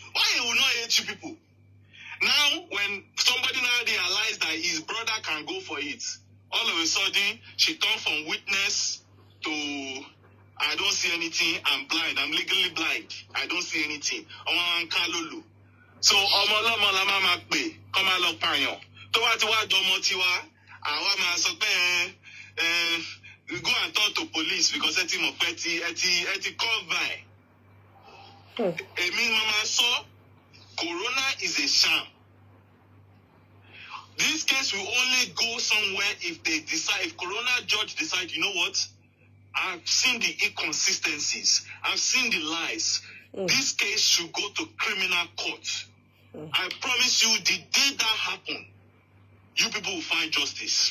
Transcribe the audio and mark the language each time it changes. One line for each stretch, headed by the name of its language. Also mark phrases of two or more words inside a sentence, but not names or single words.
English: Why he will not hate you people? Now, when somebody now realized that his brother can go for it, all of a sudden, she turned from witness to, I don't see anything, I'm blind, I'm legally blind, I don't see anything. So,
Yoruba: ọmọ la máa pè, kọ́ máa lọ pààyàn. Tó bá ti wá dọmọ tiwa, àwa máa sọ pé
English: go and talk to police
Yoruba: because ẹ ti mọ̀ pé ẹ ti
English: call by.
Yoruba: Èmi mama sọ,
English: Corona is a sham. This case will only go somewhere if they decide, if Corona judge decide, you know what? I've seen the inconsistencies. I've seen the lies. This case should go to criminal court. I promise you, the day that happen, you people will find justice.